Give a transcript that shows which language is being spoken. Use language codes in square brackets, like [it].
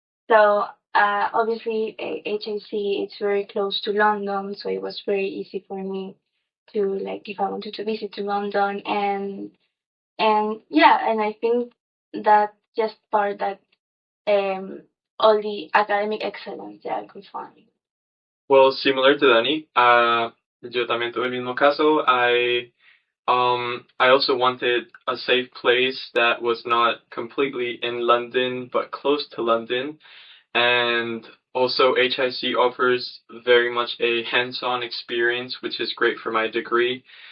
[en] So obviously, HIC it's very close to London, so it was very easy for me to like if I wanted to visit to London and yeah, and I think that just part that all the academic excellence that I could find. Well, similar to Dani, [es] yo también tuve el mismo caso. [en] I also wanted a safe place that was not completely in London, but close to London. And also HIC offers very much a hands-on experience, which is great for my degree.